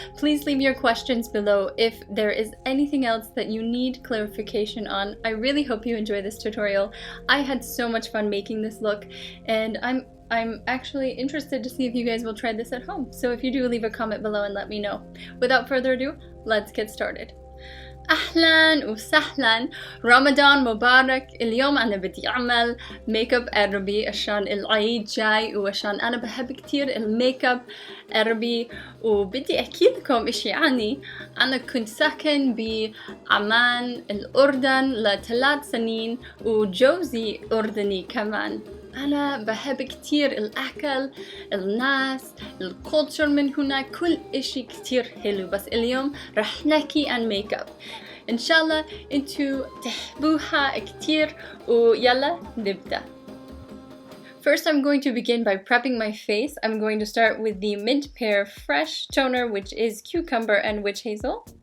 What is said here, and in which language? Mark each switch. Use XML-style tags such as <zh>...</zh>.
<en>Please leave your questions below if there is anything else that you need clarification on. I really hope you enjoy this tutorial. I had so much fun making this look, and I'm actually interested to see if you guys will try this at home. So if you do, leave a comment below and let me know. Without further ado, let's get started.</en> <ar>أهلا وسهلا، رمضان مبارك. اليوم أنا بدي أعمل ميك اب عربي عشان العيد جاي، وعشان أنا بحب كتير الميك اب عربي. وبدي أحكي لكم إشي عني. أنا كنت ساكن بعمان الأردن ل3 سنين، وجوزي أردني كمان. أنا بحب كتير الأكل، الناس، الكولتشر من هناك، كل إشي كتير حلو. بس اليوم رح نحكي عن ميك اب، إن شاء الله انتو تحبوها كتير، ويلا نبدأ.</ar> <en>First, I'm going to begin by prepping my face. I'm going to start with the MintPear Fresh Toner, which is cucumber and witch hazel.</en>